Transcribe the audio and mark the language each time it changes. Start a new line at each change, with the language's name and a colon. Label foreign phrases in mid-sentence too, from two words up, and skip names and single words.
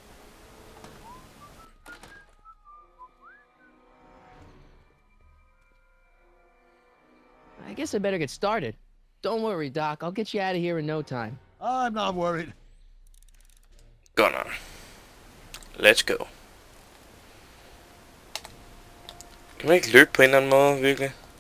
English: I guess I better get started. Don't worry, Doc. I'll get you out of here in no time. I'm not worried. Gunner. Let's go.
Danish: Kan man ikke løbe på en eller anden måde, virkelig?